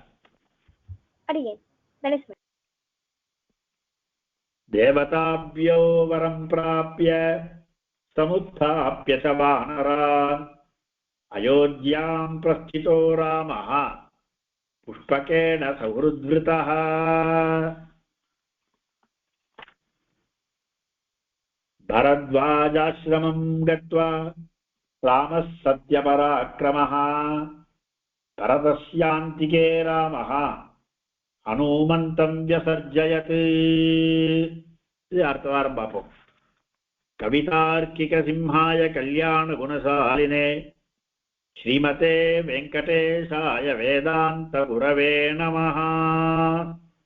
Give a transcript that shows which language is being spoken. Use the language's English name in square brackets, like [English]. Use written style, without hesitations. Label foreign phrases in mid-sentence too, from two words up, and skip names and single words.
[Sanskrit] देवताभ्यो वरं प्राप्य समुत्थाप्य च वानरान् अयोध्यां प्रस्थितो रामः पुष्पकेण सुहृद्वृतः. भरद्वाजाश्रमं गत्वा रामः सत्यपराक्रमः भरतस्यान्तिके रामः हनुमन्तं व्यसर्जयत्. [Tamil] இது அடுத்த வாரம் பார்ப்போம். [Sanskrit] कवितार्किक सिंहाय कल्याण गुणशालिने श्रीमते वेङ्कटेशाय वेदान्त गुरवे नमः.